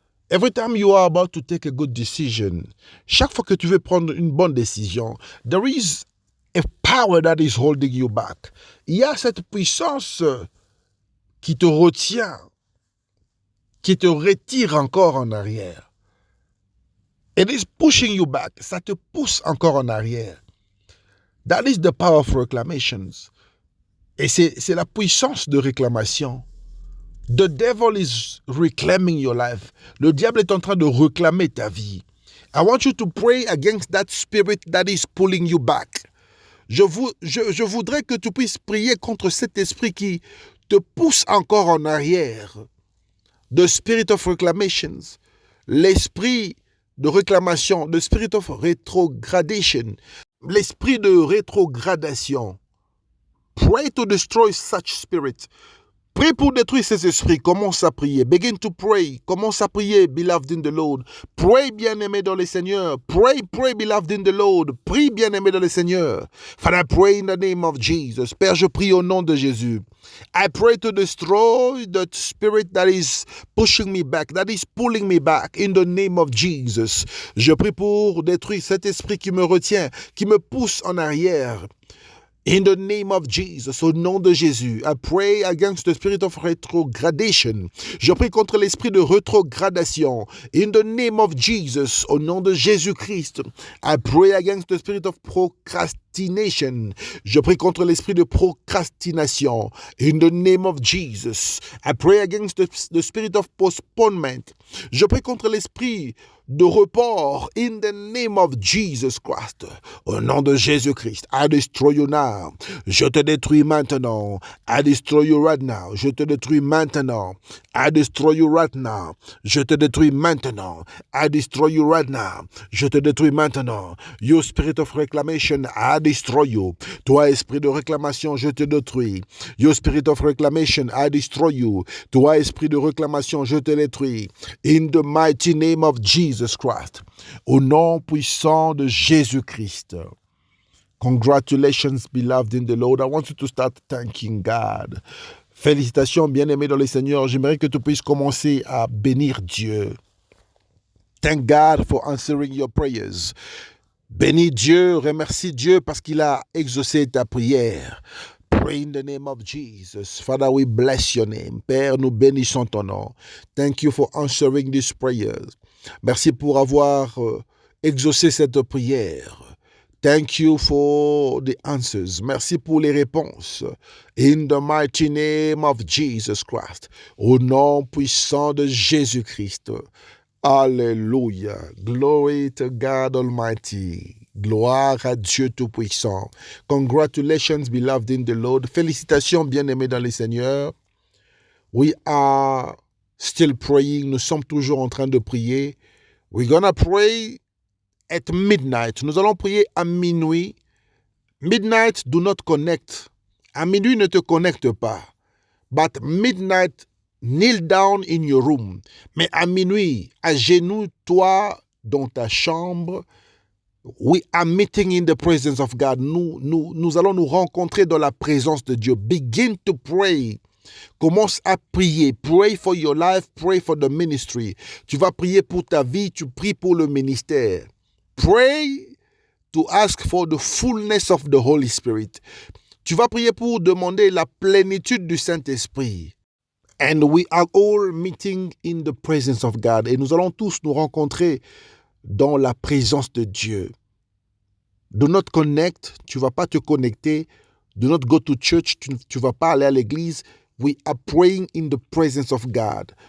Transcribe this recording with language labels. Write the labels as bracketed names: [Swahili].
[English] Every time you are about to take a good decision, [French] chaque fois que tu veux prendre une bonne décision, [English] there is a power that is holding you back. [French] Il y a cette puissance qui te retient, qui te retire encore en arrière. [English] It is pushing you back. [French] Ça te pousse encore en arrière. [English] That is the power of reclamations. [French] Et c'est la puissance de réclamation. [English] The devil is reclaiming your life. [French] Le diable est en train de réclamer ta vie. [English] I want you to pray against that spirit that is pulling you back. [French] Je voudrais que tu puisses prier contre cet esprit qui te pousse encore en arrière. [English] The spirit of reclamations. [French] L'esprit de réclamation, [English] the spirit of retrogradation, [French] l'esprit de rétrogradation. [English] Pray to destroy such spirit. [French] Prie pour détruire ces esprits. Commence à prier. [English] Begin to pray. [French] Commence à prier, [English] beloved in the Lord. Pray, [French] bien-aimé dans le Seigneur. [English] Pray, beloved in the Lord. [French] Prie, bien-aimé dans le Seigneur. [English] Father, I pray in the name of Jesus. [French] Père, je prie au nom de Jésus. [English] I pray to destroy the spirit that is pushing me back, that is pulling me back, in the name of Jesus. [French] Je prie pour détruire cet esprit qui me retient, qui me pousse en arrière. [English] In the name of Jesus, [French] au nom de Jésus, [English] I pray against the spirit of retrogradation. [French] Je prie contre l'esprit de rétrogradation. [English] In the name of Jesus, [French] au nom de Jésus-Christ, [English] I pray against the spirit of procrastination. [French] Je prie contre l'esprit de procrastination. [English] In the name of Jesus, I pray against the spirit of postponement. [French] Je prie contre l'esprit de report. [English] In the name of Jesus Christ, [French] au nom de Jésus-Christ, [English] I destroy you now. [French] Je te détruis maintenant. [English] I destroy you right now. [French] Je te détruis maintenant. [English] I destroy you right now. [French] Je te détruis maintenant. [English] I destroy you right now. [French] Je te détruis maintenant. [English] You spirit of reclamation, I destroy you. [French] Toi, esprit de réclamation, je te détruis. [English] You spirit of reclamation, I destroy you. [French] Toi, esprit de réclamation, je te détruis. [English] In the mighty name of Jesus Christ. [French] Au nom puissant de Jésus-Christ. [English] Congratulations, beloved in the Lord. I want you to start thanking God. [French] Félicitations, bien-aimés dans le Seigneur. J'aimerais que tu puisses commencer à bénir Dieu. [English] Thank God for answering your prayers. [French] Bénis Dieu, remercie Dieu parce qu'il a exaucé ta prière. [English] Pray in the name of Jesus. Father, we bless your name. [French] Père, nous bénissons ton nom. [English] Thank you for answering these prayers. [French] Merci pour avoir exaucé cette prière. [English] Thank you for the answers. [French] Merci pour les réponses. [English] In the mighty name of Jesus Christ. [French] Au nom puissant de Jésus-Christ. Alléluia. [English] Glory to God Almighty. [French] Gloire à Dieu Tout-Puissant. [English] Congratulations, beloved in the Lord. [French] Félicitations, bien-aimés dans le Seigneur. [English] We are still praying. [French] Nous sommes toujours en train de prier. [English] We're gonna pray at midnight. [French] Nous allons prier à minuit. [English] Midnight, do not connect. [French] À minuit, ne te connecte pas. [English] But midnight, kneel down in your room. [French] Mais à minuit, à genoux, toi, dans ta chambre, [English] we are meeting in the presence of God. [French] Nous allons nous rencontrer dans la présence de Dieu. [English] Begin to pray. [French] Commence à prier. [English] Pray for your life. Pray for the ministry. [French] Tu vas prier pour ta vie. Tu pries pour le ministère. [English] Pray to ask for the fullness of the Holy Spirit. [French] Tu vas prier pour demander la plénitude du Saint-Esprit. [English] And we are all meeting in the presence of God. [French] Et nous allons tous nous rencontrer dans la présence de Dieu. [English] Do not connect. [French] Tu ne vas pas te connecter. [English] Do not go to church. [French] Tu ne vas pas aller à l'église. [English] We are praying in the presence of God.